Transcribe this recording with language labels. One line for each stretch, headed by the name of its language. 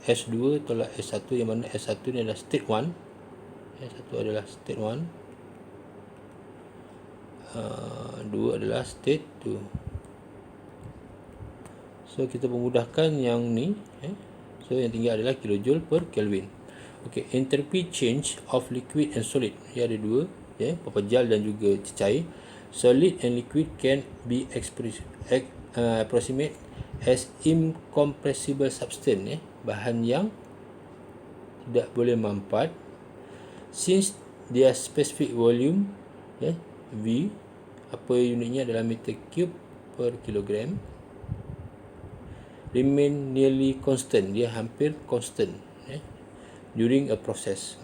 Malay: S2 tolak S1, yang mana S1 ni adalah state 1. S1 adalah state 1. 2 adalah state 2. So kita permudahkan yang ni, so yang tinggal adalah kilojoule per Kelvin.
English: Okay, entropy change of liquid and solid.
Malay: Ia ada dua, pepejal dan juga cecair.
English: Solid and liquid can be approximate as incompressible substance,
Malay: bahan yang tidak boleh mampat,
English: since their specific volume, V,
Malay: apa unitnya adalah
English: meter cube per kilogram, remain nearly constant,
Malay: dia hampir
English: constant during a process.